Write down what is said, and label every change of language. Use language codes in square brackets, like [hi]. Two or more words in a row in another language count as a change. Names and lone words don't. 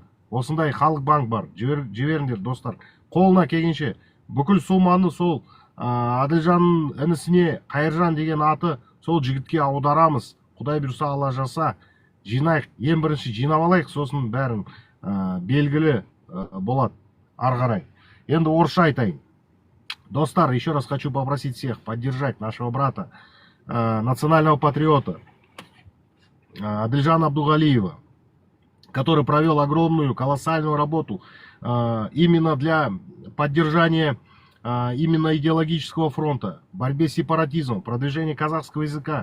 [kk] Осындай Халық банк бар, жіберіңдер достар. Қолына келгенше бүкіл сумманы сол Адилжанның інісіне Қайыржан деген аты сол жігітке аударамыз. Құдай бұйырса, Алла жаса, жинайық. Ең бірінші жинап алайық, сосын бәрін белгілі болады. Аргарай. Енді орысша айтайын. Достар, [ru] еще раз хочу попросить всех поддержать нашего брата, национального патриота Адельжана Абдугалиева, который провел огромную, колоссальную работу именно для поддержания именно идеологического фронта, борьбе с сепаратизмом, продвижения казахского языка.